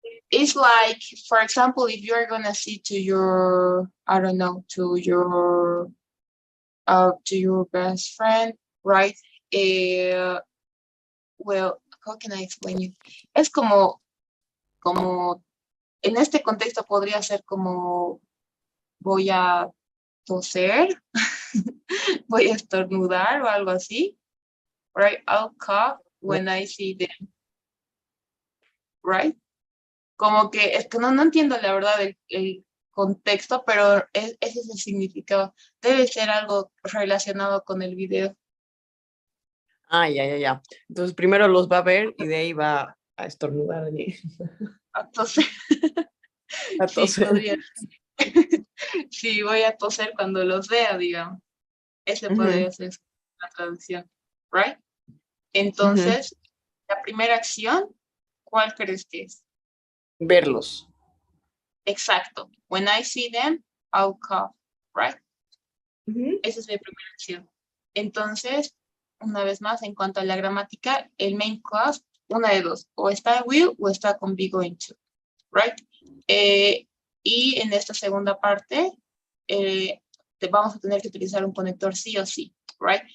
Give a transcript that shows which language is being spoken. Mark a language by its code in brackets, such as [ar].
[en] It's like, for example, if you're gonna see to your, I don't know, to your best friend, right? Well, how can I explain you? [es] Es como, en este contexto podría ser como, voy a toser, voy a estornudar o algo así, [en] right? I'll cough when I see them, right? [es] Como que, es que no entiendo la verdad el contexto, pero ese es el significado. Debe ser algo relacionado con el video. Ah, ya. Entonces primero los va a ver y de ahí va a estornudar allí. Entonces, A sí, toser. podría. Sí, voy a toser cuando los vea, digamos. Ese podría ser la traducción, [en] right? [es] Entonces, la primera acción, ¿cuál crees que es? Verlos. Exacto. [en] When I see them, I'll cough, right? [es] Esa es mi primera acción. Entonces, una vez más, en cuanto a la gramática, el main clause, una de dos, o está will o está con be going to, [en] right? [es] Y en esta segunda parte, vamos a tener que utilizar un conector sí o sí, [en] right?